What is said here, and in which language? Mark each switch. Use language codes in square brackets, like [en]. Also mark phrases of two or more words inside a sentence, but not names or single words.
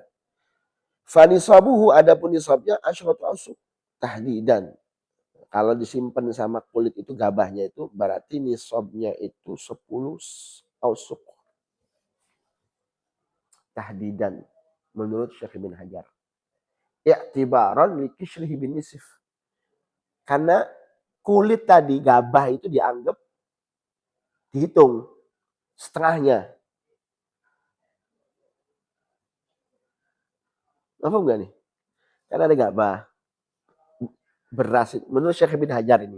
[ar] فنصابه, [id] adapun nisabnya [ar] عشرة أوسق تحديدا. [id] Kalau disimpan sama kulit itu gabahnya itu berarti nisabnya itu 10 ausuk. Tahdidan menurut Syekh Ibnu Hajar. [ar] اعتبارا لقشره بالنصف. [id] Karena kulit tadi gabah itu dianggap dihitung setengahnya. Apa enggak nih? Karena ada gabah. Beras menurut Syekh Ibnu Hajar ini.